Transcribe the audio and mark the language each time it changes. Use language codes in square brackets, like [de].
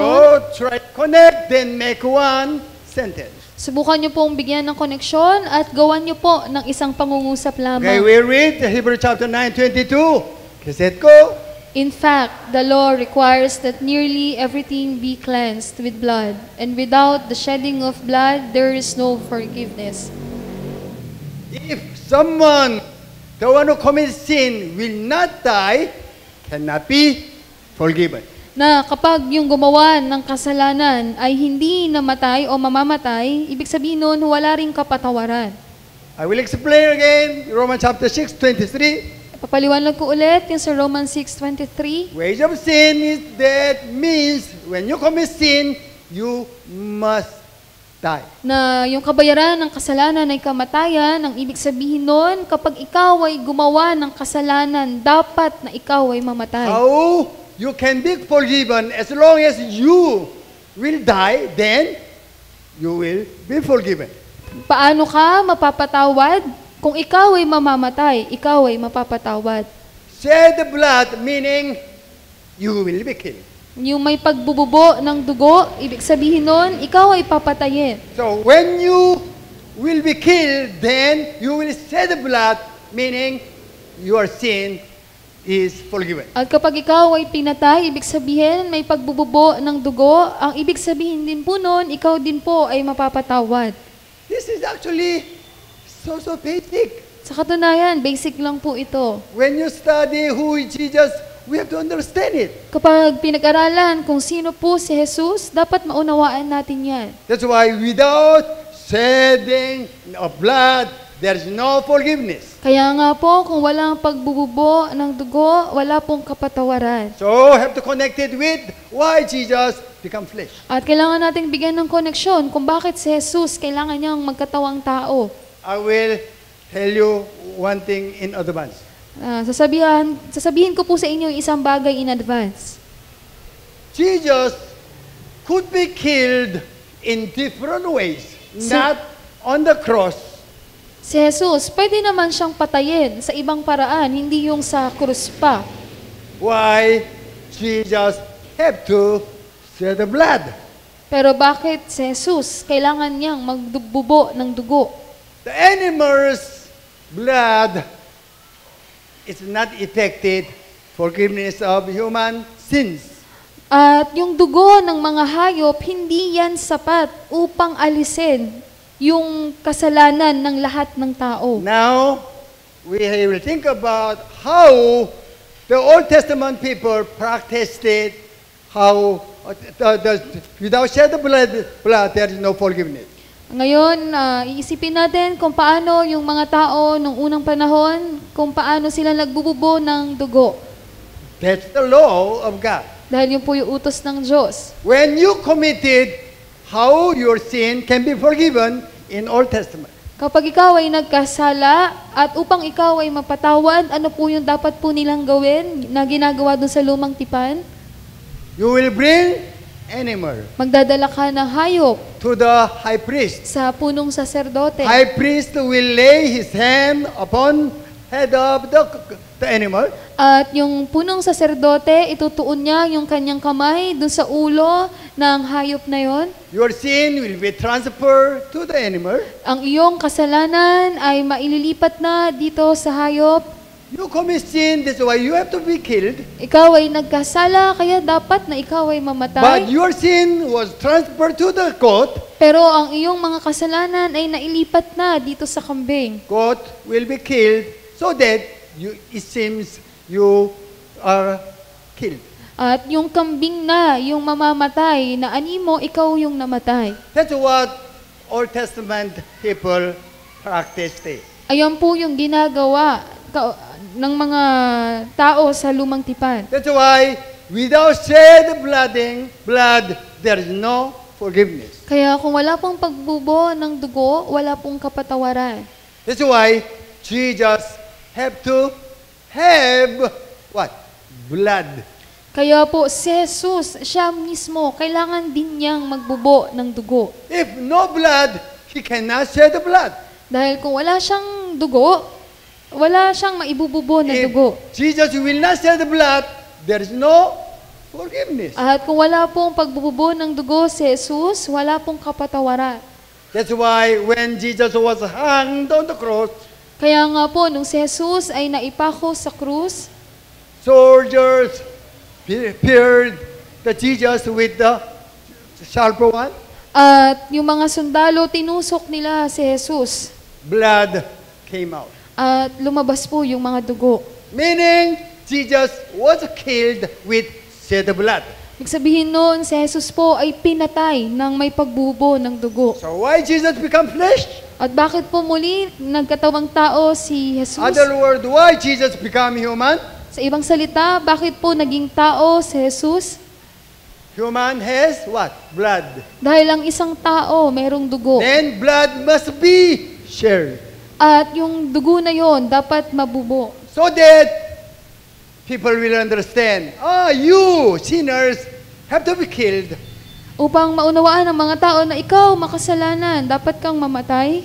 [en] So, try to connect, then make one sentence. [tl] Subukan niyo pong bigyan ng koneksyon at gawan niyo po ng isang pangungusap [en] Okay, [tl] lamang. [en] we read Hebrews chapter 9:22. Kaset ko, In fact, the law requires that nearly everything be cleansed with blood, and without the shedding of blood, there is no forgiveness. if someone, the one who commits sin, will not die, cannot be forgiven. [tl] Na kapag yung gumawa ng kasalanan ay hindi namatay o mamamatay, ibig sabihin nun, wala ring kapatawaran. [en] I will explain again, Romans chapter 6:23. [tl] Papaliwanag ko ulit yung sa Romans 6:23. [en] Wage of sin is death, means when you commit sin, you must die. [tl] Na yung kabayaran ng kasalanan ay kamatayan, ang ibig sabihin nun, kapag ikaw ay gumawa ng kasalanan, dapat na ikaw ay mamatay. [en] How you can be forgiven as long as you will die, then you will be forgiven. [tl] Paano ka mapapatawad? Kung ikaw ay mamamatay, ikaw ay mapapatawad. [en] Shed the blood, meaning you will be killed. [tl] Yung may pagbububo ng dugo, ibig sabihin nun, ikaw ay papatayin. [en] So when you will be killed, then you will shed the blood, meaning your sin is forgiven. [tl] At kapag ikaw ay pinatay, ibig sabihin may pagbububo ng dugo, ang ibig sabihin din po nun, ikaw din po ay mapapatawad. [en] This is actually so basic. [tl] Sa katunayan, basic lang po ito. [en] When you study who is Jesus, we have to understand it. [tl] Kapag pinag-aralan kung sino po si Jesus, dapat maunawaan natin yan. [en] That's why without shedding of blood, there is no forgiveness. [tl] Kaya nga po, kung walang pagbububo ng dugo, wala pong kapatawaran. [en] So have to connect it with why Jesus become flesh. [tl] At kailangan nating bigyan ng koneksyon kung bakit si Jesus kailangan niyang magkatawang tao. [en] I will tell you one thing in advance. [tl] Sasabihin ko po sa inyo yung isang bagay [en] in advance. Jesus could be killed in different ways, not on the cross. [tl] Si Jesus, pwede naman siyang patayin sa ibang paraan, hindi yung sa krus pa. [en] Why Jesus have to shed the blood? [tl] Pero bakit si Jesus kailangan niyang magbubo ng dugo? [en] The animal's blood is not effective forgiveness of human sins. [tl] At yung dugo ng mga hayop, hindi yan sapat upang alisin yung kasalanan ng lahat ng tao. [en] Now, we will think about how the Old Testament people practiced it, how without shed the blood, there is no forgiveness. [tl] Ngayon, iisipin natin kung paano yung mga tao nung unang panahon, kung paano sila nagbububo ng dugo. [en] That's the law of God. [tl] Dahil yun po yung utos ng Diyos. [en] When you committed, how your sin can be forgiven in Old Testament. [tl] Kapag ikaw ay nagkasala at upang ikaw ay mapatawad, ano po yung dapat po nilang gawin na ginagawa dun sa lumang tipan? [en] You will bring animal [tl] Magdadala ka ng hayop [en] to the high priest. [tl] sa punong saserdote. [en] High priest will lay his hand upon head of the animal. [tl] At yung punong saserdote, itutuon niya yung kanyang kamay dun sa ulo ng hayop na yon. [en] Your sin will be transferred to the animal. [tl] Ang iyong kasalanan ay maililipat na dito sa hayop. [en] You commit sin, that's why you have to be killed. [tl] Ikaw ay nagkasala, kaya dapat na ikaw ay [en] But [tl] mamatay. [en] your sin was transferred to the goat. [tl] Pero ang iyong mga kasalanan ay nailipat na dito sa kambing. [en] Goat will be killed so that it seems you are killed. [tl] At yung kambing na, yung mamamatay, na animo, ikaw yung namatay. [en] That's what Old Testament people practiced it. [tl] Ayan po yung ginagawa ng mga tao sa lumang tipan. [en] That's why without shed blood, there is no forgiveness. [tl] Kaya kung wala pong pagbubo ng dugo, wala pong kapatawaran. [en] That's why Jesus have to have what? Blood. [tl] Kaya po, si Jesus, siya mismo, kailangan din niyang magbubo ng dugo. [en] If no blood, he cannot shed the blood. [tl] Dahil kung wala siyang dugo, wala siyang maibububo na [en] If [tl] dugo. [en] Jesus will not shed the blood, there is no forgiveness. [tl] At kung wala pong pagbububo ng dugo si Jesus, wala pong kapatawaran. [en] That's why when Jesus was hanged on the cross, [tl] Kaya nga po, nung si Jesus ay naipako sa krus, [en] soldiers pierced the Jesus with the sharp one. [tl] at yung mga sundalo, tinusok nila si Jesus. [en] Blood came out. [tl] At lumabas po yung mga dugo. [en] Meaning, Jesus was killed with shed blood. [tl] Ibig sabihin noon, si Jesus po ay pinatay ng may pagbubo ng dugo. [en] So why Jesus become flesh? [tl] At bakit po muli nagkatawang tao si Jesus? [en] Other word, why Jesus become human? [tl] Sa ibang salita, bakit po naging tao si Jesus? [en] Human has what? Blood. [tl] Dahil ang isang tao merong dugo. [en] Then blood must be shared. [tl] At yung dugo na yon dapat mabubo. [en] So that people will understand, you sinners have to be killed. [tl] Upang maunawaan ng mga tao na ikaw makasalanan, dapat kang mamatay.